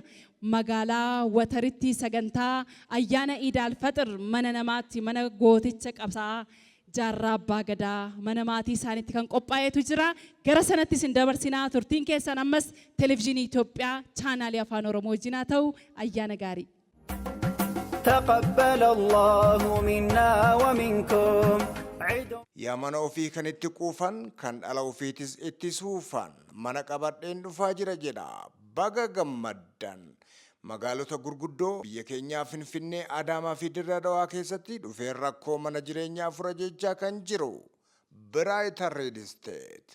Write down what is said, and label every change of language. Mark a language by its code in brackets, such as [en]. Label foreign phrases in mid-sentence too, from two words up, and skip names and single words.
[om] Magaalaa Wataritti sagantaa ayyaana Iid al-Faxir mana namaatti mana gooticha qabsaa jaarraa abbaa gadaa mana maatii isaaniitti kan qophaa'etu jira. Gara sanatti isin dabarsinaa turtiin keessan ammas televezyiinii Itoophiyaa chaanaalii afaan Oromoo wajjinaa ta'u ayyaana gaarii. [ar] تقبل الله منا ومنكم [om] yaa mana ofii kan itti quufan kan dhala ofiitis itti suufan mana qabadheen dhufaa jira jedha baga gammaddan. Magaalota gurguddoo biyya keenyaa Finfinnee, Adaamaa fi Dirree Dhawaa keessatti dhufeen rakkoo mana jireenyaa fura jechaa kan jiru Brighter Real Estate.